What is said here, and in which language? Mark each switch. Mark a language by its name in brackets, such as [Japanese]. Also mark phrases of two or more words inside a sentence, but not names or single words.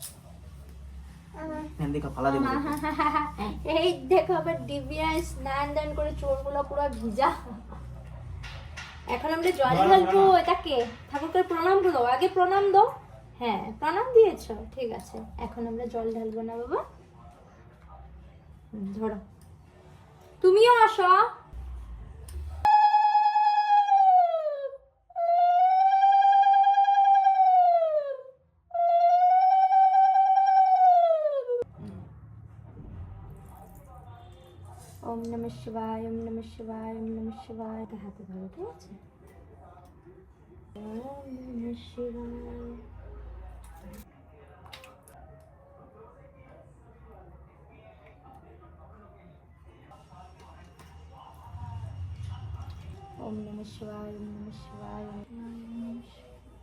[Bangla] এই দেখো আবার দিব্যাংশ স্নান দান করে চোরগুলো পুরো ভিজা। এখন আমরা জল ঢালবো। এটাকে ঠাকুরকে প্রণাম করো, আগে প্রণাম দাও। হ্যাঁ প্রণাম দিয়েছো, ঠিক আছে। এখন আমরা জল ঢালবো না বাবা, ধরো তুমিও আসো। [Sanskrit] ওম নমঃ শিবায়, ওম নমঃ শিবায়, ওম নমঃ শিবায়। [Bangla] হাতে ধরো, ঠিক আছে? [Sanskrit] ওম নমঃ শিবায়। ওম নমঃ শিবায়, ওম নমঃ শিবায়, ওম নমঃ শিবায়।